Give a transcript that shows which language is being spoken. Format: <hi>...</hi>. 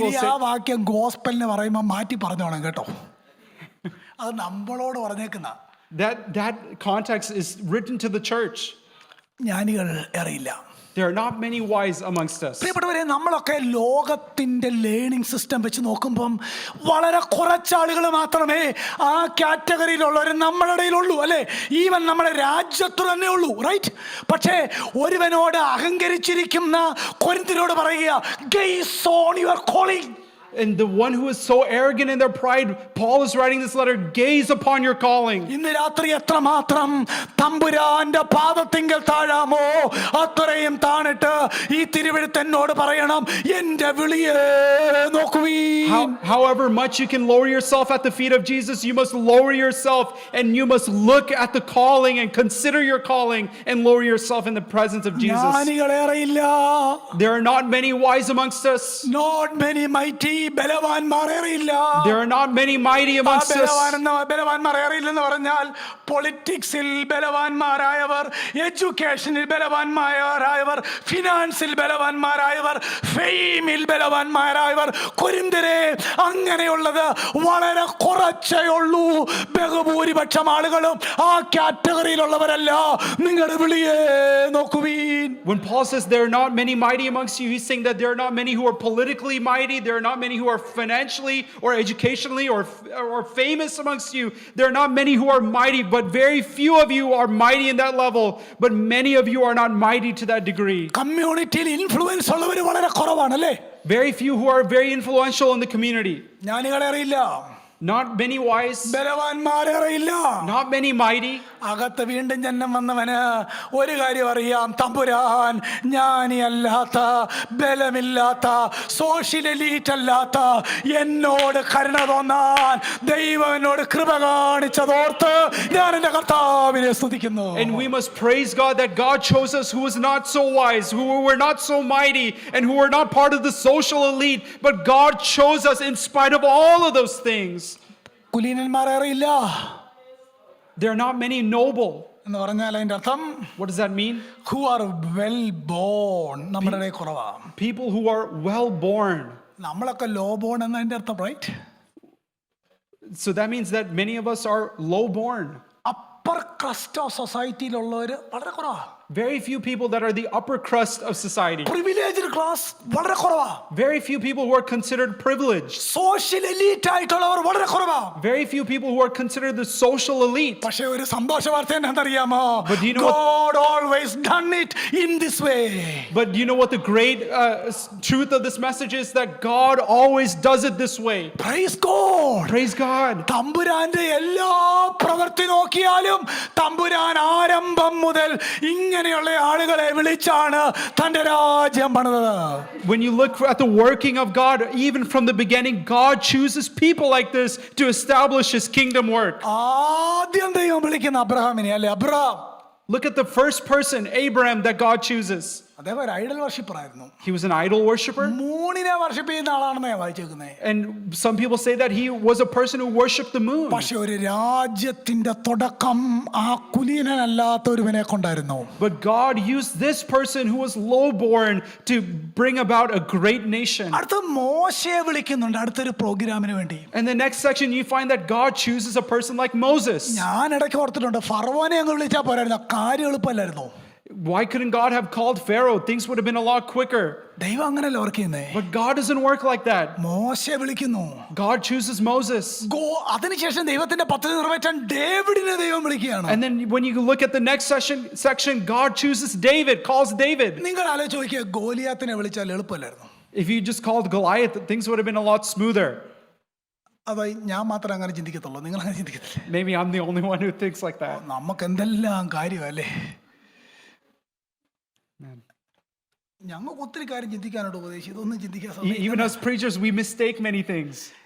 <ml>ആ വാക്യം ഗോസ്പലിന് പറയുമ്പോൾ മാറ്റി പറഞ്ഞോണം കേട്ടോ, അത് നമ്മളോട് പറഞ്ഞേക്കുന്ന.</ml> <en>That context is written to the church.</en> <ml>ജ്ഞാനികൾ അറിയില്ല.</ml> <en>There are not many wise amongst us.</en> <ml>പ്രിയപ്പെട്ടവരെ, നമ്മളൊക്കെ ലോകത്തിന്റെ ലേണിംഗ് സിസ്റ്റം വെച്ച് നോക്കുമ്പം വളരെ കുറച്ചാളുകൾ മാത്രമേ ആ കാറ്റഗറിയിലുള്ളവർ നമ്മുടെ ഇടയിലുള്ളൂ, അല്ലെ? ഈവൻ നമ്മുടെ രാജ്യത്ത് തന്നെ ഉള്ളൂ, റൈറ്റ്? പക്ഷേ ഒരുവനോട് അഹങ്കരിച്ചിരിക്കുന്ന കൊരിന്ത്യരോട് പറയുക,</ml> <en>Gaze on your calling. And the one who is so arrogant in their pride, Paul is writing this letter, gaze upon your calling.</en> <ml>ഇന്ന് രാത്രി എത്രമാത്രം തമ്പുരാന്റെ പാദത്തിങ്കൽ താഴാമോ അത്രയും താണിട്ട് ഈ തിരുവെഴുത്ത് എന്നോട് പറയണം, എന്റെ വിളിയെ നോക്കുവീൻ.</ml> <en>However much you can lower yourself at the feet of Jesus, you must lower yourself and you must look at the calling and consider your calling and lower yourself in the presence of Jesus.</en> <ml>ജ്ഞാനികളേറെയില്ല.</ml> <en>There are not many wise amongst us. Not many mighty.</en> <ml>ബലവാന്മാരേറെയില്ല.</ml> <en>There are not many mighty amongst us.</en> <ml>ബലവാന്മാരേറെയില്ലെന്ന് പറഞ്ഞാൽ പൊളിറ്റിക്സിൽ ബലവാന്മാരായവർ, എഡ്യൂക്കേഷനിൽ ബലവാന്മാരായവർ, ഫിനാൻസിൽ ബലവാന്മാരായവർ, ഫെയിമിൽ ബലവാന്മാരായവർ. കൊരിന്ത്യരെ അങ്ങനെയുള്ളത് വളരെ കുറച്ചേ ഉള്ളൂ. ബഹുഭൂരിപക്ഷം ആളുകളും ആ കാറ്റഗറിയിലുള്ളവരല്ല. നിങ്ങളുടെ വിളിയെ നോക്കുവീൻ.</ml> <en>When Paul says there are not many mighty amongst you, he's saying that there are not many who are politically mighty, there are not many who are financially or educationally or famous amongst you. There are not many who are mighty, but very few of you are mighty in that level, but many of you are not mighty to that degree.</en> <ml>കമ്മ്യൂണിറ്റിയിൽ influence ഉള്ളവർ വളരെ കുറവാണ്, അല്ലേ?</ml> <en>Very few who are very influential in the community.</en> <ml>ജ്ഞാനികളെ അറിയില്ല.</ml> <en>Not many wise.</en> <ml>ബലവാന്മാരേറെയില്ല.</ml> <en>Not many mighty.</en> <ml>അകത്ത് വീണ്ടും ജന്മം വന്നവന് ഒരു കാര്യം അറിയാം, തമ്പുരാൻ ജ്ഞാനിയല്ലാത്ത, ബലമില്ലാത്ത, സോഷ്യൽ എലീറ്റ് അല്ലാത്ത എന്നോട് കരുണ തോന്നാൻ ദൈവം എന്നോട് കൃപ കാണിച്ചതോർത്ത് ഞാൻ എൻ്റെ കർത്താവിനെ സ്തുതിക്കുന്നു.</ml> <en>And we must praise God that God chose us who was not so wise, who were not so mighty, and who were not part of the social elite, but God chose us in spite of all of those things.</en> <ml>കുലീനന്മാരേറെയില്ല.</ml> <en>There are not many noble.</en> <ml>എന്ന് പറഞ്ഞാൽ അതിൻ്റെ അർത്ഥം,</ml> <en>what does that mean? who are well born.</en> <ml>നമ്മുടെ ഇടയിൽ കുറവാ.</ml> <en>People who are well born.</en> <ml>നമ്മളൊക്കെ law bone എന്നതിൻ്റെ അർത്ഥം, right?</ml> <en>So that means that many of us are low born.</en> <ml>Upper crest of സൊസൈറ്റിയിലുള്ളവർ വളരെ കുറവാ.</ml> <en>Very few people that are the upper crust of society.</en> <ml>Privileged class വളരെ കുറവാ.</ml> <en>Very few people who are considered privileged.</en> <ml>Social elite ആയിട്ടുള്ളവർ വളരെ കുറവാ.</ml> <en>Very few people who are considered the social elite.</en> <ml>പക്ഷേ ഒരു സന്തോഷ വാർത്ത എന്താണെന്നറിയാമോ?</ml> <en>But do you know God always done it in this way. But do you know what the great truth of this message is? That God always does it this way. Praise God. Praise God.</en> <ml>തമ്പുരാന്റെ എല്ലാ പ്രവൃത്തി നോക്കിയാലും തമ്പുരാൻ ആരംഭം മുതൽ ഇങ്ങനെയുള്ള ആളുകളെ വിളിച്ചാണ് തന്റെ രാജ്യം പണിതത്.</ml> <en>When you look at the working of God, even from the beginning, God chooses people like this to establish his kingdom work.</en> <ml>ആദ്യം ദൈവം വിളിക്കുന്ന അബ്രഹാമിനെ, അല്ലേ? Abraham.</ml> <en>Look at the first person, Abraham, that God chooses.</en> <ml>അദ്ദേഹം ഒരു Idol worshipper ആയിരുന്നു.</ml> <en>He was an idol worshiper.</en> <ml>മൂണിനെ worship ചെയ്യുന്ന ആളാണെന്ന് വായിച്ചേക്കുന്നത്.</ml> <en>And some people say that he was a person who worshipped the moon.</en> <ml>പക്ഷെ ഒരു രാജ്യത്തിന്റെ തുടക്കം ആ കുലീനനല്ലാത്ത ഒരുവനെ കൊണ്ടായിരുന്നു.</ml> <en>But God used this person who was lowborn to bring about a great nation.</en> <ml>അടുത്ത മോശയെ വിളിക്കുന്നുണ്ട് അടുത്തൊരു പ്രോഗ്രാമിന് വേണ്ടി.</ml> <en>And the next section you find that God chooses a person like Moses.</en> <ml>ഞാൻ ഇടയ്ക്ക് ഓർത്തിട്ടുണ്ട്, ഫറവോനെ അങ്ങ് വിളിച്ചാൽ പോരായിരുന്നു, കാര്യം എളുപ്പമല്ലായിരുന്നു.</ml> <en>Why couldn't God have called Pharaoh? Things would have been a lot quicker.</en> <ml>ദൈവം അങ്ങനെയല്ല വർക്ക് ചെയ്യുന്നേ.</ml> <en>But God doesn't work like that.</en> <ml>മോശെ വിളിക്കുന്നു.</ml> <en>God chooses Moses.</en> <ml>അതിനുശേഷം ദൈവത്തിന്റെ പദ്ധതി നിറവേറ്റാൻ ഡേവിഡിനെ ദൈവം വിളിക്കുകയാണ്.</ml> <en>And then when you look at the next section, God chooses David, calls David.</en> <ml>നിങ്ങൾ ആലോചിച്ച് നോക്കിയാൽ ഗോലിയാത്തിനെ വിളിച്ചാൽ എളുപ്പമല്ലായിരുന്നു.</ml> <en>If you just called Goliath, things would have been a lot smoother.</en> <ml>അതാ ഞാൻ മാത്രം അങ്ങനെ ചിന്തിക്കത്തുള്ളൂ, നിങ്ങൾ അങ്ങനെ ചിന്തിക്കത്തില്ല.</ml> <en>Maybe I'm the only one who thinks like that.</en> <ml>നമുക്ക് എന്തെല്ലാം കാര്യമല്ലേ. ഞങ്ങൾക്ക് ഒത്തിരി കാര്യം ചിന്തിക്കാനോട് ഉപദേശിച്ചു, ഇതൊന്നും ചിന്തിക്കാൻ</ml> <en>Even as preachers, we mistake many things.</en>